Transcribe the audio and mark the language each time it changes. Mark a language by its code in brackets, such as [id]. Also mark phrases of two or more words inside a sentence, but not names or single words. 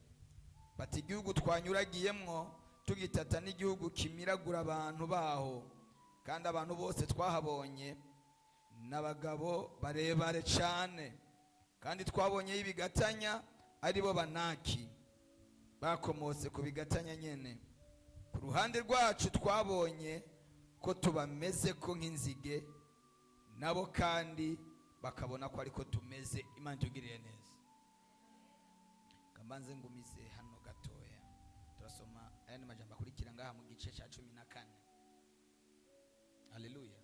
[rn] Bati igihugu twanyuragiyemwo tugitata n'igihugu kimiragura abantu baho, kandi abantu bose twahabonye n'abagabo barebare cyane, kandi twabonye ibigatanya ari bo Banaki bakomotse ku bigatanya nyene. Ku ruhande rwacu twabonye ko tubameze ko nk'inzige, nabo kandi bakabona ko ariko tumeze. Imana tugirire neza. Kambanze ngumize hano gatoya, turasoma aya majambo akurikira ngaha mu gice cya 14. Haleluya.